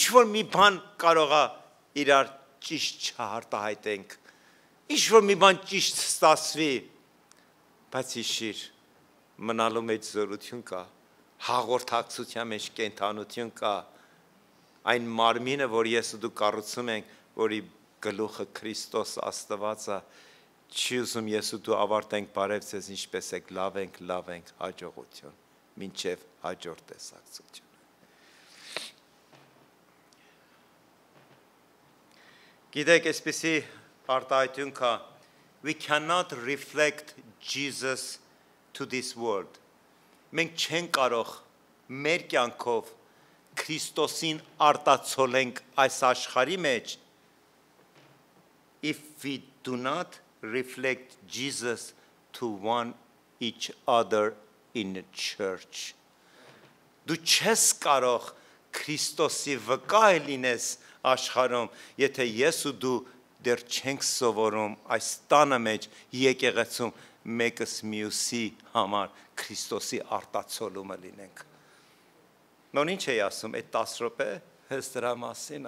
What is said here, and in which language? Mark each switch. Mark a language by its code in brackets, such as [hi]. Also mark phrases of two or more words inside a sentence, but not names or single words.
[hy] որ մի բան կարողա իրար ճիշտ չհարտահայտենք, ինչ որ մի բան ճիշտ ստացվի, բայց հիշիր, մնալու մեջ զորություն կա, հաղորդակցության մեջ կենթանություն կա, այն մարմինը, որ ես ու դու կառուցում ենք, որի գլուխը Քրիստոս Աստվածը, չի ուզում ես ու դու ավարտենք բարև ձեզ ինչպես եք, լավ ենք, հաջողություն, մինչև հաջորդ տեսակցություն։ Գիտեք, այսպեսի արտահայտություն կա, [en] we cannot reflect Jesus to this world։ [hy] Մենք չենք կարող մեր կյանքով Քրիստոսին արտացոլենք այս աշխարհի մեջ [en] if we do not reflect Jesus to one each other in the church։ [hy] Դու չես կարող Քրիստոսի վկայ լինես աշխարհում, եթե ես ու դու դեռ չենք սովորում այս տանը մեջ եկեղեցում մեկս մյուսի համար Քրիստոսի արտացոլումը լինենք։ Նոր ինչ էի ասում, այդ 10 րոպե հենց դրա մասին է։